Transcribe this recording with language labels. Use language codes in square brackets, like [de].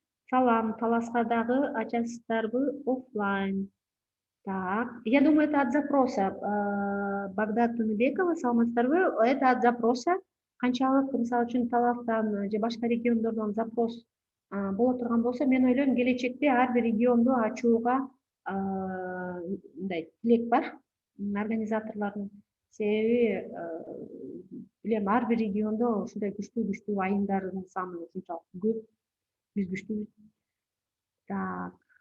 [ky] Салам, Таласкадагы ачасыздарбы офлайн? [ru] Так, я думаю, это от запроса. Багдад Туныбекова, [ky] саламатсыздарбы? [ru] Это от запроса. [ky] Канчалык, мисалы үчүн Таластан же башка региондордон запрос боло турган болсо, мен ойлойм, келечекте ар бир регионду ачууга мындай тилек бар организаторлордун. Себеби билем, ар бир региондо ушундай күчтүү айымдардын саны ушунчалык көп, биз күчтүүбүз. Так.